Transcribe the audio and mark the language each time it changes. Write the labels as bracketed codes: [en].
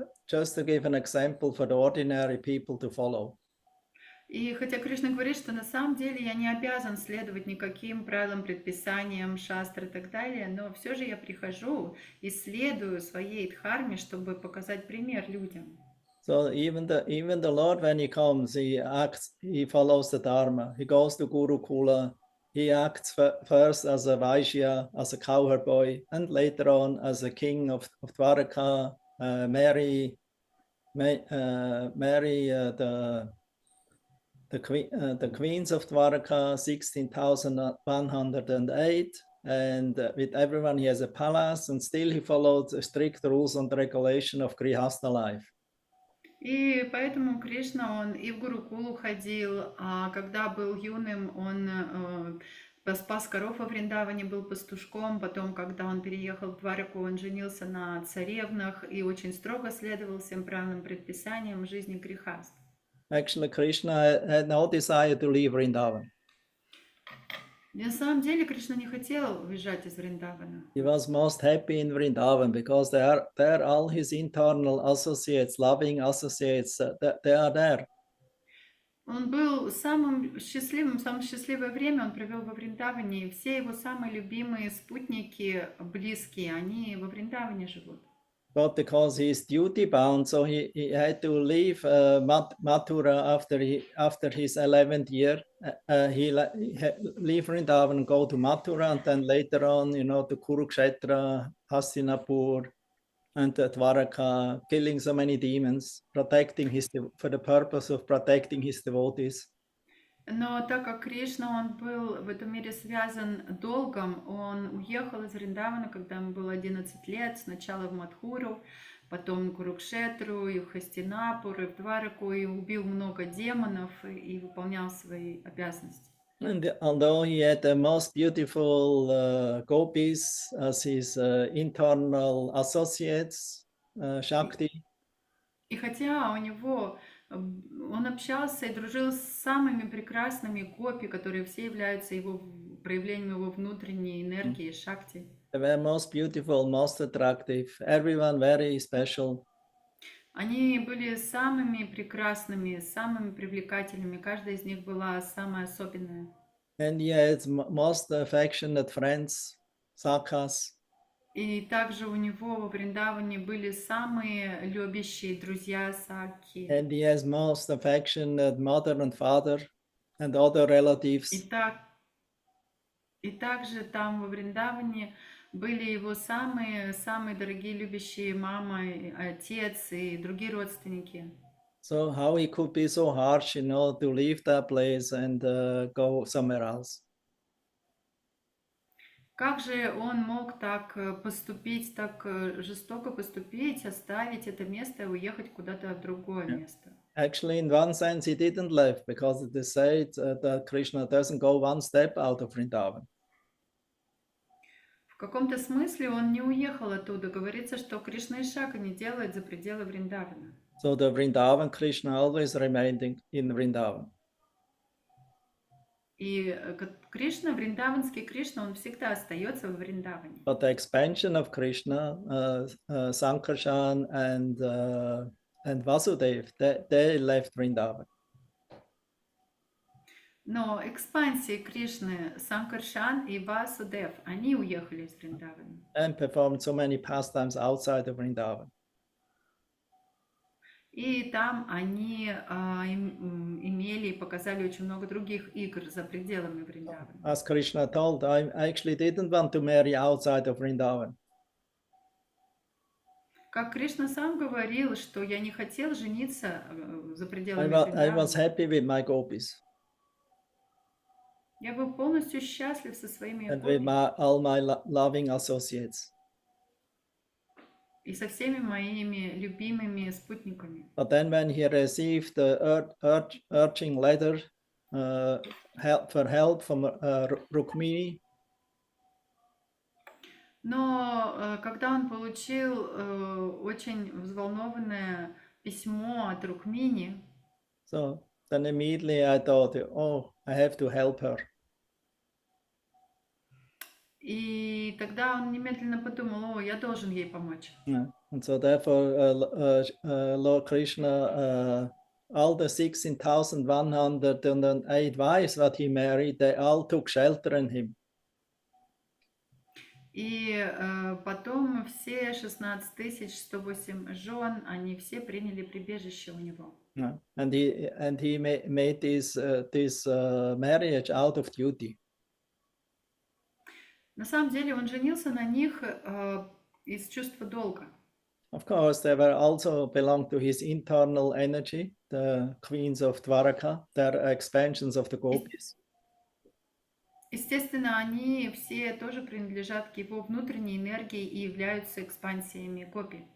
[en] Just to give an example for the ordinary people to follow. [ru] И хотя Кришна говорит, что на самом деле я не обязан следовать никаким правилам, предписаниям, шастры и так далее, но все же я прихожу и следую своей дхарме, чтобы показать пример людям. [en] So even the Lord, when he comes, he follows the Dharma. He goes to Gurukula. He acts first as a Vaishya, as a cowherd boy, and later on as a king of Dwaraka, marry the queens of Dwaraka, 16,108, and with everyone he has a palace, and still he follows the strict rules and regulation of Grihastha life. [ru] И поэтому Кришна, он и в Гурукулу ходил, а когда был юным, он спас коров во Вриндаване, был пастушком. Потом, когда он переехал в Двараку, он женился на царевнах и очень строго следовал всем правильным предписаниям жизни грехаст. [en] Actually, Krishna had no desire to leave Vrindavan. [ru] На самом деле Кришна не хотел уезжать из Вриндавана. [en] He was most happy in Vrindavan because there all his internal associates, loving associates, they are there. [ru] Он был самое счастливое время он провел во Вриндаване, и все его самые любимые спутники, близкие, они во Вриндаване живут. [en] But because he is duty bound, so he had to leave Mathura after his 11th year. He leave Vrindavan and go to Mathura, and then later on, to Kurukshetra, Hastinapur, and Dwaraka, killing so many demons, for the purpose of protecting his devotees. [ru] Но так как Кришна, он был в этом мире связан долгом, он уехал из Вриндавана, когда ему было 11 лет, сначала в Мадхуру, потом в Курукшетру, и в Хастинапур, и в Двараку, и убил много демонов, и выполнял свои обязанности. [en] And although he had the most beautiful gopis as his internal associates, Shakti. [ru] И хотя он общался и дружил с самыми прекрасными гопи, которые все являются его проявлением его внутренней энергии, шакти. [en] They were most beautiful, most attractive, everyone very special. [ru] Они были самыми прекрасными, самыми привлекательными, каждая из них была самая особенная. [en] And he had most affectionate friends, sakhas. [ru] И также у него во Вриндаване были самые любящие друзья сакхи. [en] And he has most affectionate mother and father and other relatives. [ru] И также там во Вриндаване были его самые дорогие, любящие мама, и отец и другие родственники. [en] So how he could be so harsh, to leave that place and go somewhere else. [ru] Как же он мог так поступить, так жестоко поступить, оставить это место и уехать куда-то в другое место? [en] Actually, in one sense, he didn't leave because it is said that Krishna doesn't go one step out of Vrindavan. [ru] В каком-то смысле он не уехал оттуда. Говорится, что Кришна и шага не делает за пределы Вриндавана. [en] So the Vrindavan Krishna always remained in Vrindavan. [ru] И Кришна, вриндаванский Кришна, он всегда остается в Вриндаване. [en] But the expansion of Krishna, Sankarshan and Vasudev, they left Vrindavan. [ru] Но экспансии Кришны, Санкаршан и Васудев, они уехали из Вриндавана. [en] And performed so many pastimes outside of Vrindavan. [ru] И там они имели и показали очень много других игр за пределами Вриндавана. [en] As Krishna told, I actually didn't want to marry outside of Vrindavan. [ru] Как Кришна сам говорил, что я не хотел жениться за пределами [en] I was [ru] Вриндавана. [en] happy with my gopis [ru] Я был полностью счастлив со своими [en] and with [ru] гопи [en] all my loving associates. [ru] и со всеми моими любимыми спутниками. [en] But then when he received the urging letter for help from Rukmini, [ru] Но когда он получил очень взволнованное письмо от Рукмини, [en] so then immediately I thought, oh, I have to help her. [ru] и тогда он немедленно подумал, о, я должен ей помочь. [en] Yeah. And so therefore, Lord Krishna, all the 16,108 wives that he married, they all took shelter in him. [ru] И потом все 16 108 жен, они все приняли прибежище у него. [en] Yeah. And he made this marriage out of duty. [ru] На самом деле он женился на них из чувства долга. [en] Of course, they were also belong to his internal energy, the queens of Dwaraka, they're expansions of the gopis. [ru] Естественно, они все тоже принадлежат к его внутренней энергии и являются экспансиями гопи.